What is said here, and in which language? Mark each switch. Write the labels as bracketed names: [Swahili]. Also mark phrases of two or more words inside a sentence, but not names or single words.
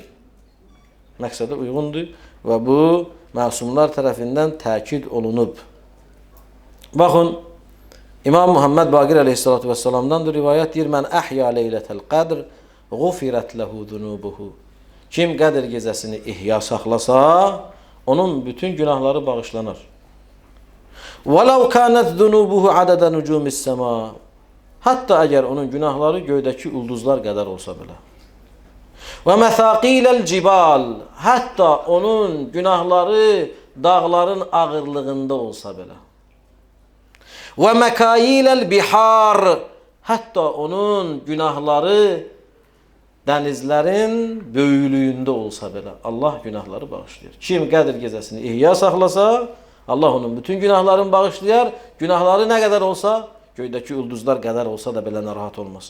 [Azerbaijani] Məqsədə uyğundur və bu məsumlar tərəfindən təkid olunub. Baxın, İmam Muhammed Baqir [Arabic] عليه الصلاة والسلام'dan [Azerbaijani] rivayət deyir: [Arabic] "من أحيا ليلة القدر غفرت له ذنوبه." [Azerbaijani] Kim Qədr gecəsini ihya saxlasa, onun bütün günahları bağışlanar. [Arabic] وَلَوْ كَانَتْ ذُنُوبُهُ عَدَدَ نُجُومِ السَّمَاءِ [Azerbaijani] Hatta əgər onun günahları göydəki ulduzlar qədər olsa belə. [Arabic] وَمَثَاقِيلَ الْجِبَالِ [Azerbaijani] Hatta onun günahları dağların ağırlığında olsa belə. [Arabic] وَمَكَايِلَ الْبِحَارِ [Azerbaijani] Hatta onun günahları dənizlərin böyüklüyündə olsa belə. Allah günahları bağışlayır. Kim Qədr gecəsini ihya saxlasa, Allah onun bütün günahlarını bağışlayar. Günahları nə qədər olsa, göydəki ulduzlar qədər olsa da belə narahat olmasın.